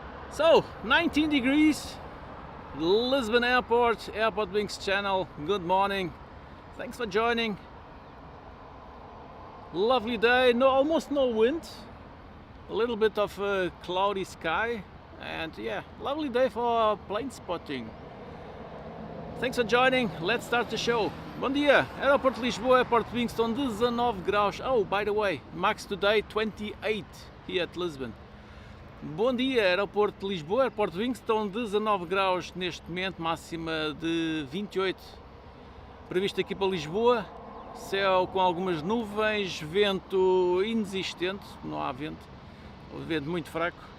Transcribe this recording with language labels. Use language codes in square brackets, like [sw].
[en] So, 19 degrees, Lisbon Airport, AirportWings channel. Good morning. Thanks for joining. Lovely day, almost no wind. A little bit of a cloudy sky. And yeah, lovely day for plane spotting. Thanks for joining. Let's start the show. [pt] Bom dia, Aeroporto Lisboa, AirportWings estão 19 graus. [en] Oh, by the way, max today 28 here at Lisbon. [pt] Bom dia, Aeroporto de Lisboa, AirportWings estão 19 graus neste momento, máxima de 28. Previsto aqui para Lisboa, céu com algumas nuvens, vento inexistente, não há vento, vento muito fraco.